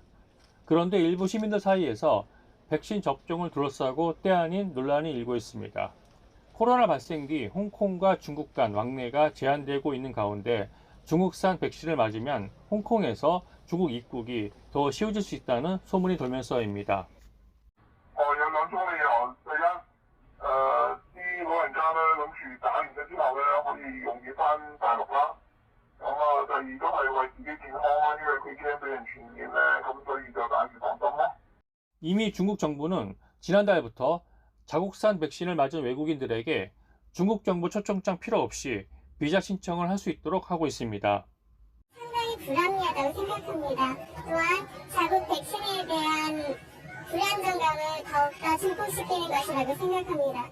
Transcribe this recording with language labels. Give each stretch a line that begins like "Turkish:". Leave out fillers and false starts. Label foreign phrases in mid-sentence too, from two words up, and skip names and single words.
Korean: 그런데 일부 시민들 사이에서 백신 접종을 둘러싸고 때 아닌 논란이 일고 있습니다. 코로나 발생 뒤 홍콩과 중국 간 왕래가 제한되고 있는 가운데 중국산 백신을 맞으면 홍콩에서 중국 입국이 더 쉬워질 수 있다는 소문이 돌면서입니다.
Cantonese: 有兩種理由，第一，啲老人家咧諗住打完咗之後咧可以容易翻大陸啦。咁第二都係為自己健康啦，因為佢驚俾人傳染咧，咁所以就打預防針咯。
Korean: 이미 중국 정부는 지난달부터 자국산 백신을 맞은 외국인들에게 중국 정부 초청장 필요 없이 비자 신청을 할 수 있도록 하고 있습니다. 상당히 불합리하다고 생각합니다. 또한 자국 백신에 대한 불안정감을 더욱더 증폭시키는 것이라고 생각합니다.